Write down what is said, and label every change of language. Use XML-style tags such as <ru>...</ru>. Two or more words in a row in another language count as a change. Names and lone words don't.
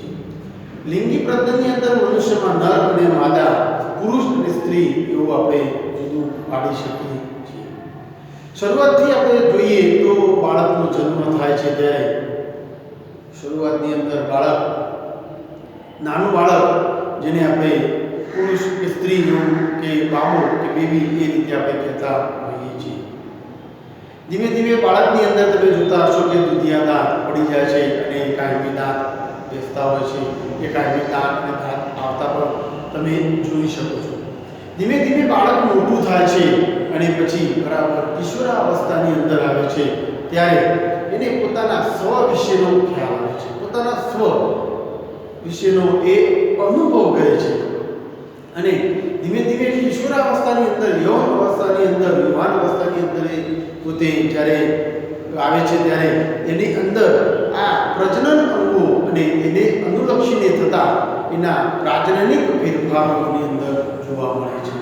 <gu>લિંગી પ્રજનનની અંદર મનુષ્યમાં નર અને માદા, પુરુષ અને સ્ત્રી એવું આપણે પાડી શકીએ છીએ। શરૂઆતથી આપણે જોઈએ તો બાળકનો જન્મ થાય છે ત્યારે શરૂઆતની અંદર બાળક, નાનું બાળક જેને આપણે પુરુષ કે સ્ત્રી કે બાબો કે બેબી એ રીતે આપણે કહેતા હોઈએ છીએ। ધીમે ધીમે બાળકની અંદર તમે જોતા હશો કે દુધિયા દાંત પડી જાય છે અને કાયમી દાંત બેસતા હોય છે। એ કાયમી દાંત અને દાંત આવતા પણ તમે જોઈ શકો છો। ધીમે ધીમે બાળક मोटું થાય છે અને પછી બરાબર કિશોરાવસ્થાની અંદર આવે છે ત્યારે એને પોતાના સ્વ વિશેનો ખ્યાલ આવે છે, પોતાના સ્વ વિશેનો એ અનુભવ કરે છે અને ધીમે ધીમે કિશોરાવસ્થાની અંદર, યૌન અવસ્થાની અંદર, યુવાન અવસ્થાની અંદર પોતે જ્યારે આવે છે ત્યારે એની અંદર આ પ્રજનન અંગો અને એને અનુલક્ષીને થતા એના પ્રાજનનિક ફેરફારોની અંદર જોવા મળે છે।</gu>